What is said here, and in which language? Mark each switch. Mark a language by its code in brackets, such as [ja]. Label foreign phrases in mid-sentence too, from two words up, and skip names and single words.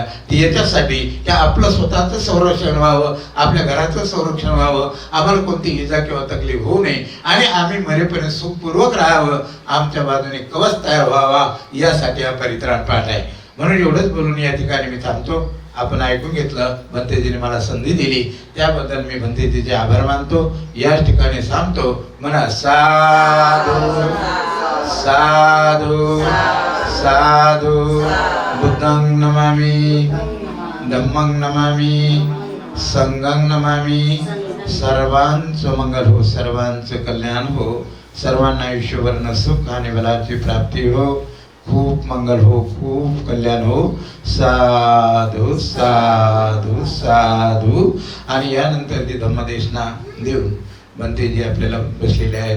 [mr] ती याच्यासाठी की आपलं स्वतःचं संरक्षण व्हावं, आपल्या घराचं संरक्षण व्हावं, आम्हाला कोणती इजा किंवा तकलीफ होऊ नये आणि आम्ही मरेपर्यंत सुखपूर्वक राहावं, आमच्या बाजूने कवच तयार व्हावा, यासाठी हा परित्राण पाठ आहे. म्हणून एवढंच बोलून या ठिकाणी मी थांबतो. आपण ऐकून घेतलं. भंतेजीने मला संधी दिली त्याबद्दल मी भंतेजीचे आभार मानतो. याच ठिकाणी थांबतो. म्हणा साधू साधू साधू. [pi] बुद्धं नमामि, धम्मं नमामि, संघं नमामि. [mr] सर्वांचं मंगल हो, सर्वांचं कल्याण हो, सर्वांना आयुष्यभर सुख आणि बलाची प्राप्ती हो, खूप मंगल हो, खूप कल्याण हो. साधू साधू साधू. आणि यानंतर ती धम्मदेशना देऊन भंतेजी आपल्याला बसलेले आहेत.